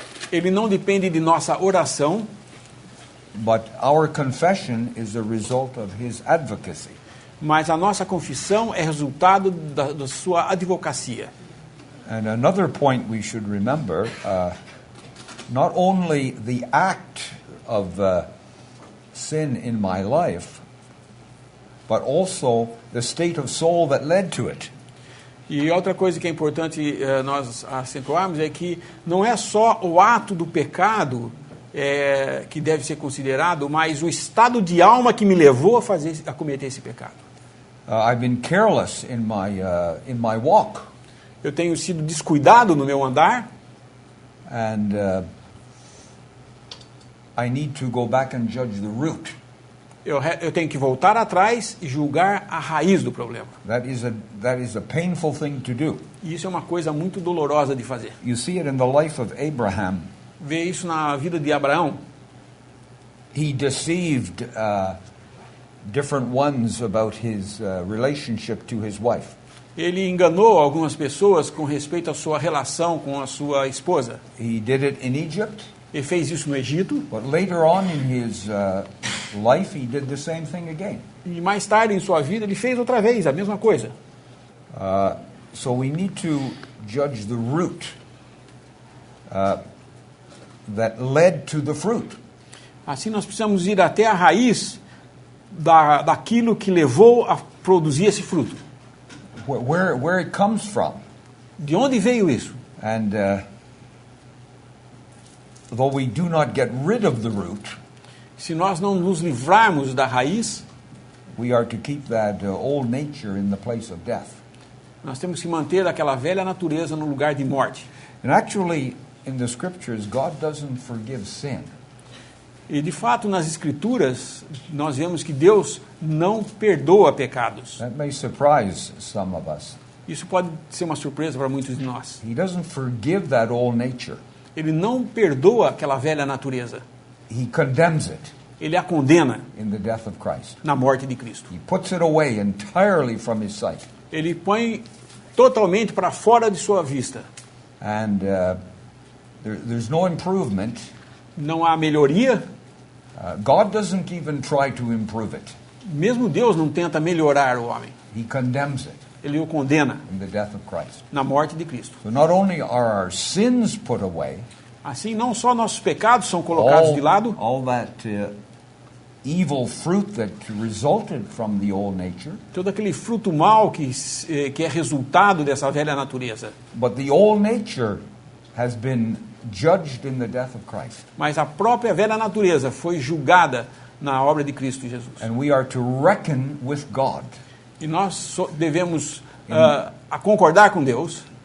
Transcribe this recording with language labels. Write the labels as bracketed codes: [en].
[pt] Ele não depende de nossa oração, [en] but our confession is a result of his advocacy. [pt] Mas a nossa confissão é resultado da sua advocacia. [en] And another point we should remember, not only the act of sin in my life, but also the state of soul that led to it. [pt] E outra coisa que é importante nós acentuarmos é que não é só o ato do pecado que deve ser considerado, mas o estado de alma que me levou a cometer esse pecado. [en] I've been careless in my walk. [pt] Eu tenho sido descuidado no meu andar. [en] And I need to go back and judge the root. [pt] Eu tenho que voltar atrás e julgar a raiz do problema. [en] That is a painful thing to do. [pt] E isso é uma coisa muito dolorosa de fazer. [en] You see it in the life of Abraham. [pt] Vê isso na vida de Abraão. [en] He deceived different ones about his relationship to his wife. [pt] Ele enganou algumas pessoas com respeito à sua relação com a sua esposa. [en] He did it in Egypt. [pt] Ele fez isso no Egito. [en] But later on in his life, he did the same thing again. [pt] E mais tarde em sua vida ele fez outra vez a mesma coisa. [en] So we need to judge the root that led to the fruit. [pt] Assim nós precisamos ir até a raiz daquilo que levou a produzir esse fruto. [en] Where it comes from. [pt] De onde veio isso? [en] And though we do not get rid of the root, [pt] se nós não nos livrarmos da raiz, [en] we are to keep that old nature in the place of death. [pt] Nós temos que manter aquela velha natureza no lugar de morte. [en] And actually, in the scriptures, God doesn't forgive sin. [pt] E de fato, nas escrituras, nós vemos que Deus não perdoa pecados. [en] That may surprise some of us. [pt] Isso pode ser uma surpresa para muitos de nós. [en] He doesn't forgive that old nature. [pt] Ele não perdoa aquela velha natureza. [en] He condemns it [pt] Ele a condena [en] in the death of Christ. [pt] na morte de Cristo. [en] He puts it away entirely from his sight. [pt] Ele põe totalmente para fora de sua vista. [en] And there's no improvement. [pt] Não há melhoria. [en] God doesn't even try to improve it. [pt] Mesmo Deus não tenta melhorar o homem. [en] He condemns it [pt] Ele o condena [en] in the death of Christ. [pt] na morte de Cristo. [en] So not only are our sins put away, [pt] Assim, não só nossos pecados são colocados de lado, [en] all that evil fruit that resulted from the old nature, [pt] todo aquele fruto mau que é resultado dessa velha natureza. [en] but the old nature has been judged in the death of Christ. [pt] Mas a própria velha natureza foi julgada na obra de Cristo Jesus. [en] And we are to reckon with God. [pt] E nós devemos a concordar com Deus